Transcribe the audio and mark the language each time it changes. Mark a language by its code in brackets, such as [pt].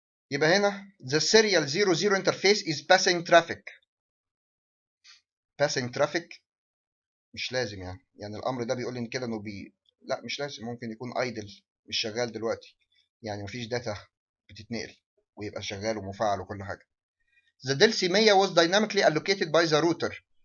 [ar] يبقى هنا [en] the serial 00 interface is passing traffic. [ar] passing traffic مش لازم يعني الامر ده بيقول لي كده انه لا مش لازم، ممكن يكون ايدل مش شغال دلوقتي، يعني مفيش داتا بتتنقل ويبقى شغال ومفعل وكل حاجه. [en] The DLC 100 was dynamically allocated by the router.